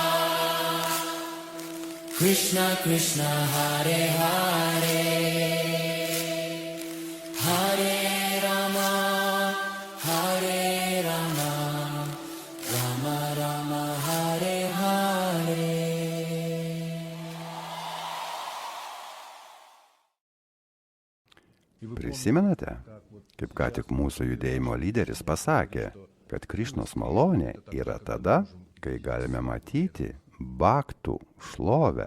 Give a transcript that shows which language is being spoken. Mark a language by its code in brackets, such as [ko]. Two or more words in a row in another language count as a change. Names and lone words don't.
[sa] Krishna Krishna, Hare Hare, Hare Rama, Hare Rama, Rama Rama, Hare Hare. [lt] Prisimenate, kaip ką tik mūsų judėjimo lyderis pasakė, kad Krišnos malonė yra tada, kai galime matyti bhaktų šlovę.